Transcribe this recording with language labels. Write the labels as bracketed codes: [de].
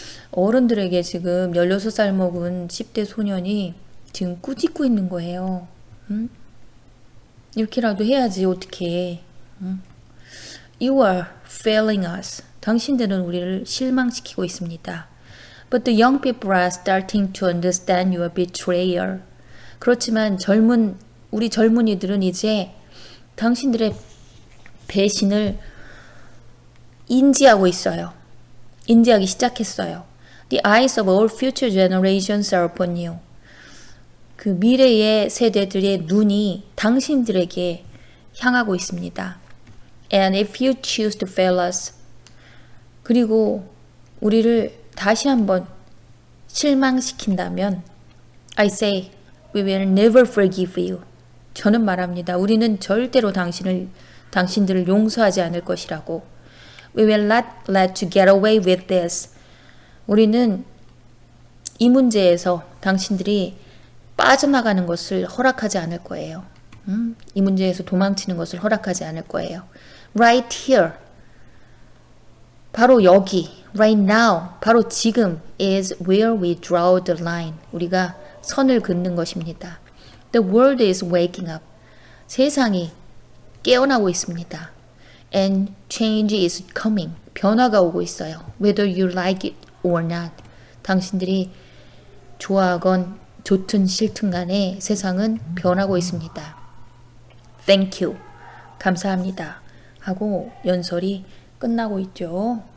[ko] 어른들에게 지금 16살 먹은 10대 소년이 지금 꾸짖고 있는 거예요. 이렇게라도 해야지 어떻게. [en] You are failing us. [ko] 당신들은 우리를 실망시키고 있습니다. [en] But the young people are starting to understand your betrayal. [ko] 그렇지만 우리 젊은이들은 이제 당신들의 배신을 인지하기 시작했어요. [en] The eyes of all future generations are upon you. [ko] 그 미래의 세대들의 눈이 당신들에게 향하고 있습니다. [en] And if you choose to fail us, [ko] 그리고 우리를 다시 한번 실망시킨다면, [en] I say, we will never forgive you. [ko] 저는 말합니다. 우리는 절대로 당신들을 용서하지 않을 것이라고. [en] We will not let you get away with this. [ko] 우리는 이 문제에서 당신들이 빠져나가는 것을 허락하지 않을 거예요. 이 문제에서 도망치는 것을 허락하지 않을 거예요. [en] Right here. [ko] 바로 여기. [en] Right now. [ko] 바로 지금 [en] is where we draw the line. [ko] 우리가 선을 긋는 것입니다. [en] The world is waking up. [ko] 세상이 깨어나고 있습니다. [en] And change is coming. [ko] 변화가 오고 있어요. [en] Whether you like it or not. [ko] 당신들이 좋아하건 좋든 싫든 간에 세상은 변하고 있습니다. [en] Thank you. [ko] 감사합니다. 하고 연설이 끝나고 있죠.